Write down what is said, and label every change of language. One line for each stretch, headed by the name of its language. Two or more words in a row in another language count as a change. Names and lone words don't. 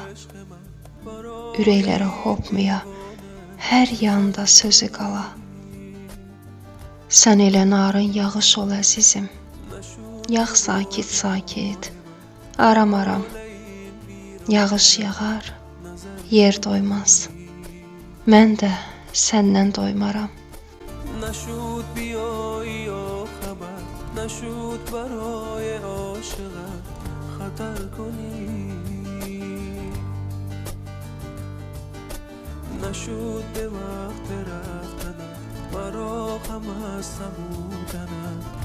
Azerbaijani: Ürəklərə hopmaya, hər yanda sözü qala. Sən elə narın yağış ol əzizim. Yağ sakit sakit, aram aram. Yağış yağar, yer doymaz. Mən də səndən doymaram.
Persian: نشد بیایی یا خبر نشد برای عاشقت خطر کنی نشد به وقت رفتنم برا غم از نبودنم